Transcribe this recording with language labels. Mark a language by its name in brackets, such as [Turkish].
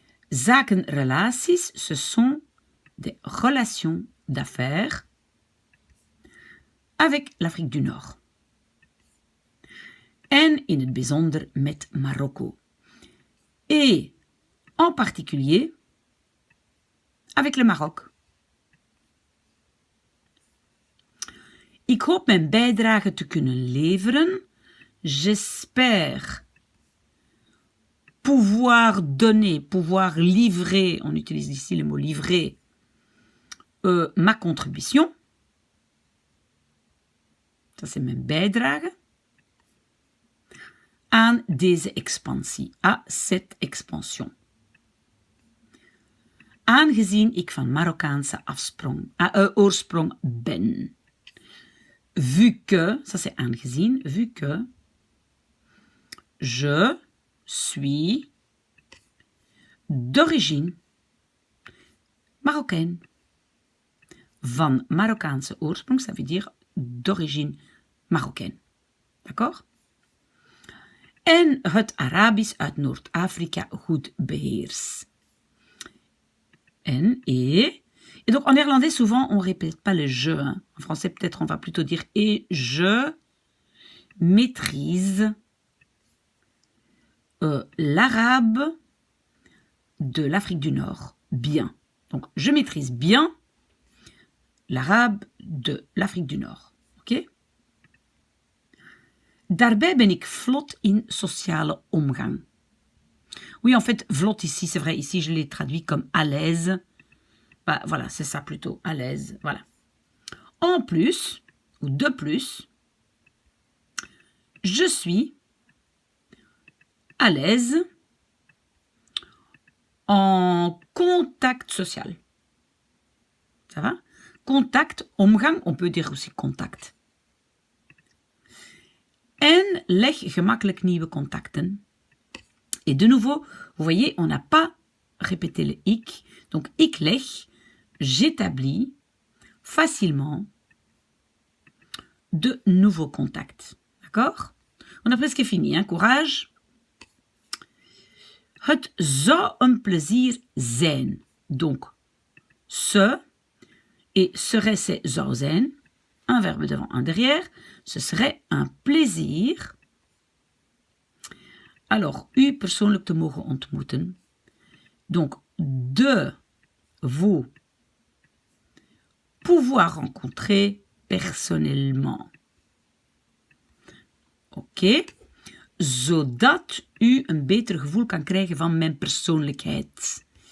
[French] Zakenrelaties, ce sont des relations d'affaires avec l'Afrique du Nord. [Dutch] En in het bijzonder met Marokko. [French] Et en particulier avec le Maroc. [Dutch] Ik hoop mijn bijdrage te kunnen leveren. [French] J'espère pouvoir donner, pouvoir livrer, on utilise ici le mot livrer, ma contribution. Ça c'est [Dutch] mijn bijdrage. Aan deze expansie, [French] à cette expansion. [Dutch] Aangezien ik van Marokkaanse oorsprong ben. [French] Vu que, ça c'est aangezien, vu que je suis d'origine marocaine. [Dutch] Van Marokkaanse oorsprong, [French] ça veut dire d'origine marocaine. D'accord? [Dutch] En het Arabisch uit Noord-Afrika goed beheers. [French] Et donc en néerlandais, souvent, on ne répète pas le je. Hein. En français, peut-être, on va plutôt dire et je maîtrise l'arabe de l'Afrique du Nord bien. Donc, je maîtrise bien l'arabe de l'Afrique du Nord. Ok? [Dutch] Daarbij ben ik vlot in sociale omgang. [French] Oui, en fait, vlot ici, c'est vrai, ici je l'ai traduit comme à l'aise. Bah, voilà, c'est ça plutôt, à l'aise, voilà. En plus, ou de plus, je suis à l'aise en contact social. Ça va? Contact, omgang, on peut dire aussi contact. [Dutch] En leg gemakkelijk nieuwe contacten. [French] Et de nouveau, vous voyez, on n'a pas répété le ik. Donc, [Dutch] ik leg, [French] j'établis facilement de nouveaux contacts. D'accord? On a presque fini, hein? Courage. [Dutch] Het zou een plezier zijn. [French] Donc, ce et serait c'est [Dutch] zou zijn. [French] Un verbe devant, un derrière. Ce serait un plaisir. [Dutch] Alors, u persoonlijk te mogen ontmoeten. [French] Donc, de vous pouvoir rencontrer personnellement. Oké. [Dutch] Zodat u een beter gevoel kan krijgen van mijn persoonlijkheid.